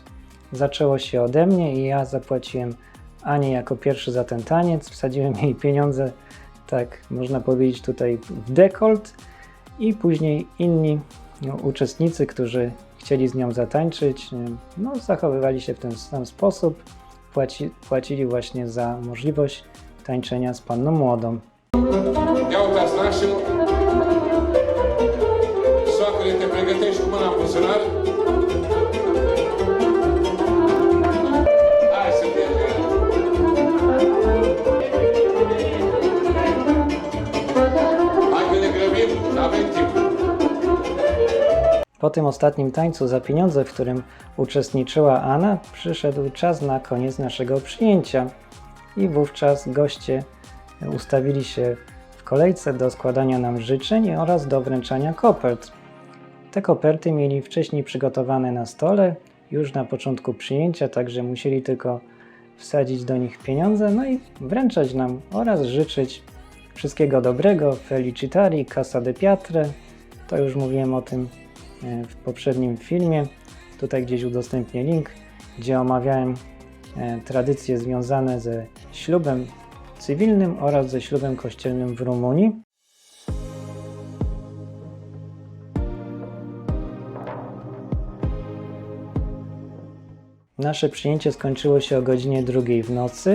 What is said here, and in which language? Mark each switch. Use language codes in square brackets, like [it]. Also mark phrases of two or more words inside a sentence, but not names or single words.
[pl] Zaczęło się ode mnie i ja zapłaciłem Anie jako pierwszy za ten taniec, wsadziłem jej pieniądze, tak można powiedzieć tutaj w dekolt i później inni uczestnicy, którzy chcieli z nią zatańczyć, zachowywali się w ten sam sposób, płacili właśnie za możliwość tańczenia z panną młodą. [ro] Ia uitați, nașul. Soacră, te pregătești cu mâna în buzunar? Hai să mergem. Hai că ne grăbim, n-avem timp. [pl] Po tym ostatnim tańcu za pieniądze, w którym uczestniczyła Anna, przyszedł czas na koniec naszego przyjęcia i wówczas goście ustawili się w kolejce do składania nam życzeń oraz do wręczania kopert. Te koperty mieli wcześniej przygotowane na stole, już na początku przyjęcia, także musieli tylko wsadzić do nich pieniądze, no i wręczać nam oraz życzyć wszystkiego dobrego, felicitari, [ro] casa de piatre. [pl] To już mówiłem o tym w poprzednim filmie. Tutaj gdzieś udostępnię link, gdzie omawiałem tradycje związane ze ślubem cywilnym oraz ze ślubem kościelnym w Rumunii. Nasze przyjęcie skończyło się o godzinie 2 w nocy.